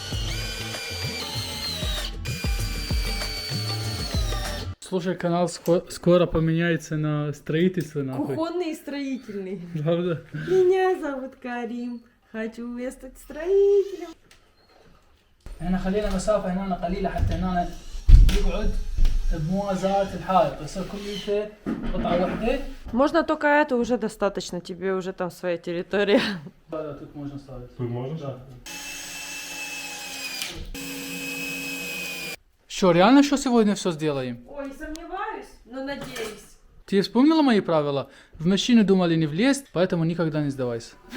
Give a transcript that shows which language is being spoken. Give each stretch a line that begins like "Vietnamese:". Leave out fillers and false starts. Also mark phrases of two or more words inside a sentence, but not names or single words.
Russian: Слушай, канал скоро поменяется на строительство, нахуй. Кухонный и строительный. Правда? Меня зовут Карим. Хочу я стать строителем.
Arabic: احنا خلينا مسافة هنا قليلة حتى هنا يقعد بموازاة الحائط. هسه كليته قطعة واحدة.
Russian: Можно только это, уже достаточно, тебе уже там своя территория. Да, тут можно ставить. Тут можешь? Да. Что, реально что сегодня все сделаем? Ой, сомневаюсь, но надеюсь. Ты вспомнила мои правила? В мужчину думали не влезть, поэтому никогда не сдавайся.